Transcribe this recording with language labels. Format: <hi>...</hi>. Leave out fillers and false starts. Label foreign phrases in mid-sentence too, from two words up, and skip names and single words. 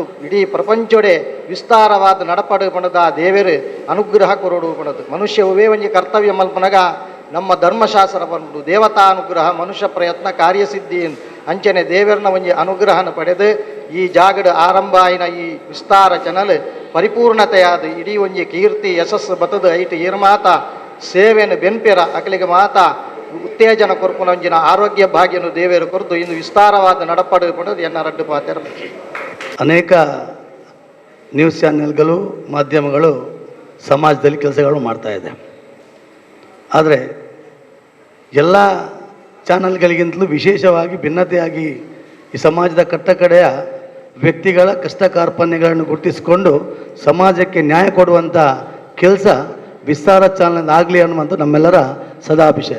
<tcy>ಇಡೀ ಪ್ರಪಂಚಡೆ ವಿಸ್ತಾರವಾದ ನಡಪಡು ಪಣದ ದೇವರು ಅನುಗ್ರಹ ಕೊರಡು ಪಣದು ಮನುಷ್ಯವೇ ಒಂಜಿ ಕರ್ತವ್ಯ ಮಲ್ಪನಗ ನಮ್ಮ ಧರ್ಮಶಾಸ್ತ್ರ ಬಂದು ದೇವತಾನುಗ್ರಹ ಮನುಷ್ಯ ಪ್ರಯತ್ನ ಕಾರ್ಯಸಿದ್ಧಿ ಅಂಚನೆ ದೇವರನ್ನ ಒಂಜಿ ಅನುಗ್ರಹನ ಪಡೆದು ಈ ಜಾಗದ ಆರಂಭ ಆಯಿನ ಈ ವಿಸ್ತಾರ ಚಾನಲ್ ಪರಿಪೂರ್ಣತೆಯಾದ ಇಡೀ ಒಂಜಿ ಕೀರ್ತಿ ಯಶಸ್ಸು ಬತದ ಐಟು ಏರು ಮಾತ ಸೇವೆಯನ್ನು ಬೆನ್ಪೆರ ಅಕಲಿಗೆ ಮಾತ ಉತ್ತೇಜನ ಕೊರ್ಪುನ ಒಂಜಿನ ಆರೋಗ್ಯ ಭಾಗ್ಯನು ದೇವರು ಕೊರದು ಇಂದು ವಿಸ್ತಾರವಾದ ನಡಪಡು ಪಡೆದು ಎನ್ನ ರಡ್ಡು ಪಾತ್ರ</tcy> <kn>ಅನೇಕ ನ್ಯೂಸ್ ಚಾನೆಲ್ಗಳು ಮಾಧ್ಯಮಗಳು ಸಮಾಜದಲ್ಲಿ ಕೆಲಸಗಳು ಮಾಡ್ತಾ ಇದೆ. ಆದರೆ ಎಲ್ಲ ಚಾನಲ್ಗಳಿಗಿಂತಲೂ ವಿಶೇಷವಾಗಿ ಭಿನ್ನತೆಯಾಗಿ ಈ ಸಮಾಜದ ಕಟ್ಟಕಡೆಯ ವ್ಯಕ್ತಿಗಳ ಕಷ್ಟ ಕಾರ್ಪಣ್ಯಗಳನ್ನು ಗುರುತಿಸಿಕೊಂಡು ಸಮಾಜಕ್ಕೆ ನ್ಯಾಯ ಕೊಡುವಂಥ ಕೆಲಸ ವಿಸ್ತಾರ ಚಾನಲ್ ಆಗಲಿ ಅನ್ನುವಂಥ ನಮ್ಮೆಲ್ಲರ ಸದಾಭಿಷಯ.</kn>